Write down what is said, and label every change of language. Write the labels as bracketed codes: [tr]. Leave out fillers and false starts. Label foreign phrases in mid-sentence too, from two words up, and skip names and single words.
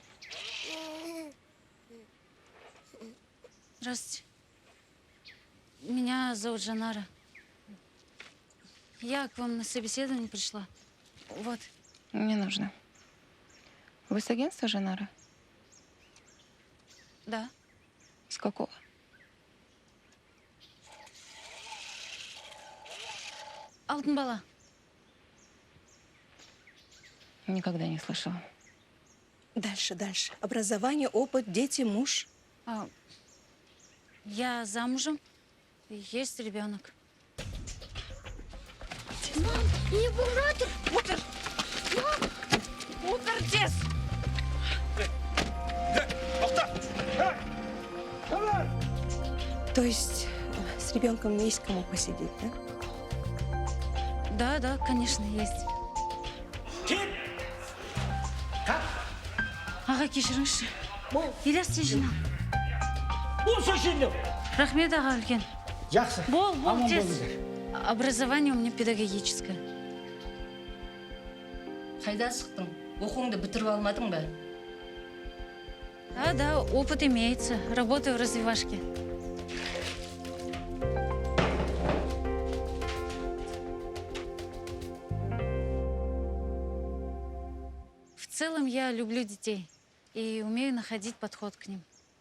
[ru] Здравствуйте. Меня зовут Жанара. Я к вам на собеседование пришла. Вот. Не нужно. Вы с агентства Жанара? Да. С какого? Алтын бала. Никогда не слышала. Дальше. Образование, опыт, дети, муж. Я замужем. Есть ребенок. [kk] Мам, не болып жатыр. Отыр. Отыр тез. То есть с ребенком есть кому посидеть, да? Да, конечно, есть. Аға, кешіріңізші. Ильяс, сен жинал. Болса жинал. Рахмет, аға, үлкен. Жақсы. Бол, Аман тез. болыңдар. [ru] Образование у меня педагогическое. [kk] Қайда шықтың? Оқуыңды бітіріп алмадың ба? [ru] Да, опыт имеется. Работаю в развивашке. В целом я люблю детей и умею находить подход к ним.